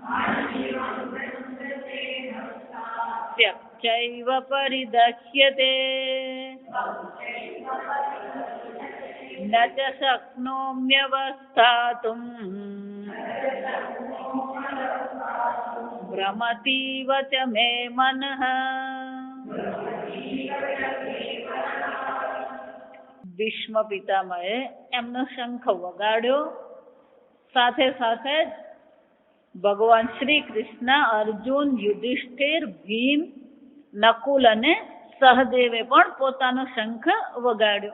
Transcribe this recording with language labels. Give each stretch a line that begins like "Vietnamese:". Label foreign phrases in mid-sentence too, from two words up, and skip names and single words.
Sanskrit: त्यक्तैव परिदह्यते न च शक्नोम्यवस्थातुम् भ्रमतीव च मे मनः।
Gujarati: ભીષ્મ પિતામહે એમનો શંખ વગાડ્યો. સાથે સાથે ભગવાન શ્રી કૃષ્ણ, અર્જુન, યુધિષ્ઠિર, ભીમ, નકુલ અને સહદેવે પણ પોતાનો શંખ વગાડ્યો.